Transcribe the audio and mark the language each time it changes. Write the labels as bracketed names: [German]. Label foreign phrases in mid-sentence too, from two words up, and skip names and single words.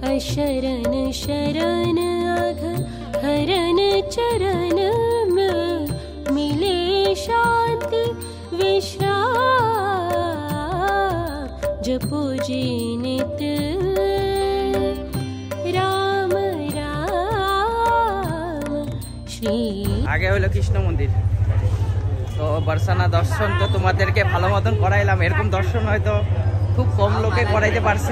[Hindi] शरण शरण अघ हरण चरण में मिले शांति विश्राम जपो जी नित राम राम श्री। [Bangla] আগে হলো কৃষ্ণ মন্দির। তো বর্ষানা দর্শন তো তোমাদেরকে ভালো মতন করাইলাম। এরকম দর্শন হয়তো খুব কম লোকে করাইতে পারছে।